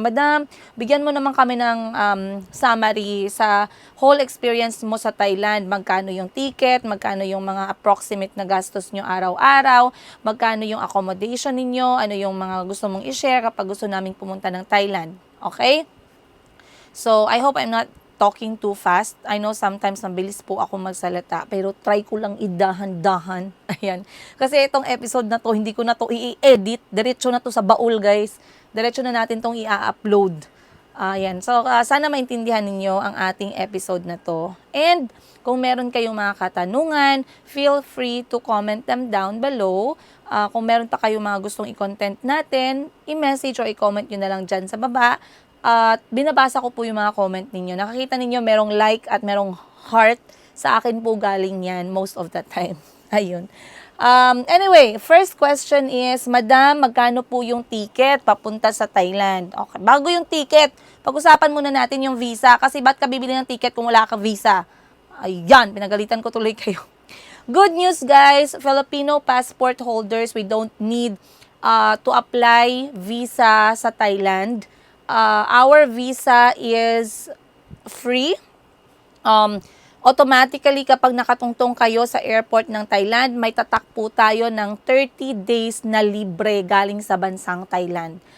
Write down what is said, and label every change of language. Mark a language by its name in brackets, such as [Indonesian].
[Filipino] Madam, bigyan mo naman kami ng summary sa whole experience mo sa Thailand. Magkano yung ticket, magkano yung mga approximate na gastos nyo araw-araw, magkano yung accommodation ninyo, ano yung mga gusto mong i-share kapag gusto naming pumunta ng Thailand. Okay? [English] So, I hope I'm not talking too fast. I know sometimes [Filipino] mabilis po ako magsalita, pero try ko lang idahan-dahan. Ayan. Kasi itong episode na to, hindi ko na to i-edit. Diretso na to sa baul, guys. Diretso na natin tong i-upload. Ayan. So, sana maintindihan ninyo ang ating episode na to. [English] And, [Filipino] kung meron kayong mga katanungan, [English] feel free to comment them down below. [Filipino] Kung meron pa kayong mga gustong i-content natin, i-message or i-comment nyo na lang dyan sa baba. At binabasa ko po yung mga comment ninyo. Nakakita ninyo merong like at merong heart. Sa akin po galing yan [English] most of the time. [Filipino] Ayun. [English] Anyway, first question is, [Filipino] Madam, magkano po yung ticket papunta sa Thailand? Okay, bago yung ticket, pag-usapan muna natin yung visa. Kasi ba't ka bibili ng ticket kung wala kang visa? Ayan, pinagalitan ko tuloy kayo. [English] Good news, guys. Filipino passport holders, we don't need to apply visa [Filipino] sa Thailand. [English] Our visa is free. [Filipino] Automatically, kapag nakatungtong kayo sa airport ng Thailand, may tatak po tayo ng 30 days na libre galing sa bansang Thailand.